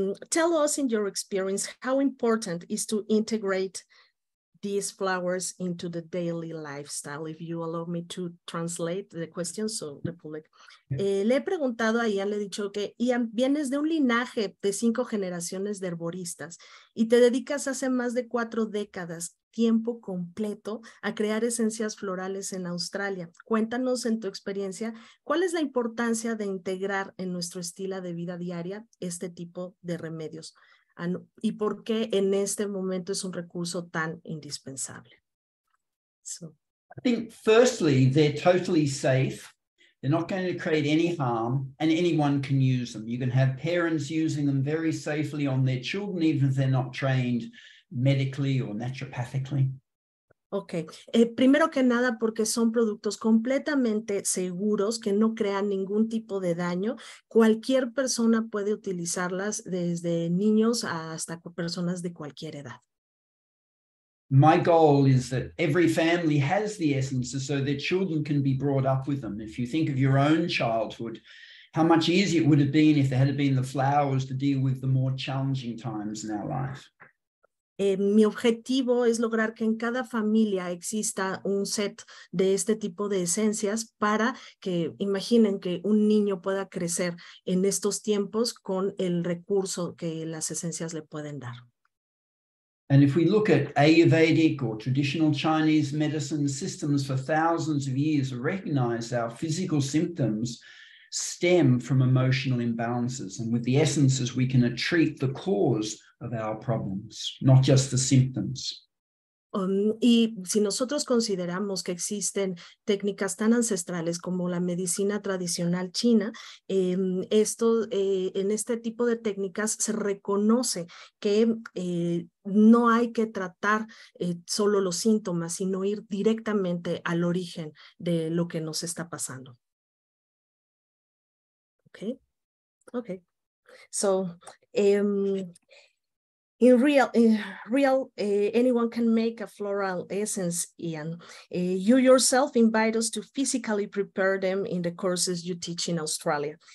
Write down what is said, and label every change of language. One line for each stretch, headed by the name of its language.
English: Tell us in your experience how important is to integrate these flowers into the daily lifestyle, if you allow me to translate the question, so the public.
Spanish: Le he preguntado a Ian, le he dicho que Ian, vienes de un linaje de 5 generaciones de herboristas y te dedicas hace más de 4 décadas, tiempo completo, a crear esencias florales en Australia. Cuéntanos en tu experiencia, ¿cuál es la importancia de integrar en nuestro estilo de vida diaria este tipo de remedios? ¿Y por qué en este momento es un recurso tan indispensable?
English: So. I think firstly, they're totally safe. They're not going to create any harm, and anyone can use them. You can have parents using them very safely on their children, even if they're not trained medically or naturopathically.
Spanish: Ok, primero que nada porque son productos completamente seguros que no crean ningún tipo de daño. Cualquier persona puede utilizarlas desde niños hasta personas de cualquier edad.
English: My goal is that every family has the essences so their children can be brought up with them. If you think of your own childhood, how much easier it would have been if there had been the flowers to deal with the more challenging times in our life.
Spanish: Mi objetivo es lograr que en cada familia exista un set de este tipo de esencias para que imaginen que un niño pueda crecer en estos tiempos con el recurso que las esencias le pueden dar.
English: And if we look at Ayurvedic or traditional Chinese medicine systems for thousands of years, recognize our physical symptoms stem from emotional imbalances. And with the essences, we can treat the cause of our problems, not just the symptoms.
Spanish: Y si nosotros consideramos que existen técnicas tan ancestrales como la medicina tradicional china, en este tipo de técnicas se reconoce que no hay que tratar solo los síntomas, sino ir directamente al origen de lo que nos está pasando.
English: Okay. So, In real, anyone can make a floral essence, Ian. You yourself invite us to physically prepare them in the courses you teach in Australia.